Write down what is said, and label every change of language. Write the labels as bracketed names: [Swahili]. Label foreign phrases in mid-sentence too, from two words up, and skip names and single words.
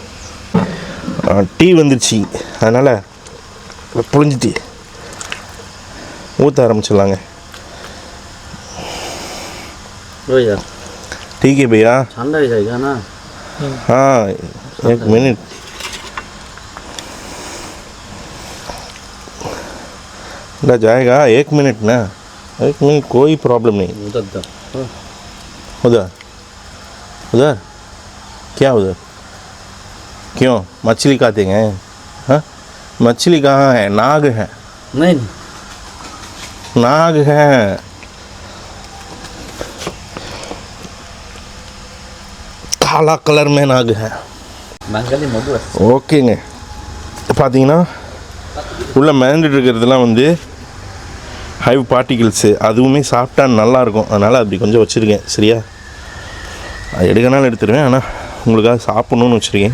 [Tamil] டீ வந்துடுச்சு, அதனால் புழிஞ்சு டீ ஊற்ற ஆரம்பிச்சிடலாங்க. [Hindi] ठीक है भैया, ठंडा हो जाएगा ना? हाँ 1 मिनट. ना जाएगा 1 मिनट ना, 1 मिनट कोई प्रॉब्लम नहीं. उधर उधर क्या उधर? क्यों मछली खाते हैं? हाँ, मछली कहाँ है? नाग है. नहीं, नाग है. काला कलर में नाग है. [Tamil] ஓகேங்க. பார்த்தீங்கன்னா உள்ளே மிதந்துட்டு இருக்கிறதுலாம் வந்து [English] hive particles, [Tamil] அதுவுமே சாப்பிட்டா நல்லாயிருக்கும். அதனால் அப்படி கொஞ்சம் வச்சுருக்கேன். சரியா, அது எடுக்கனாலும் எடுத்துருவேன், ஆனால் உங்களுக்காக சாப்பிட்ணுன்னு வச்சுருக்கேன்.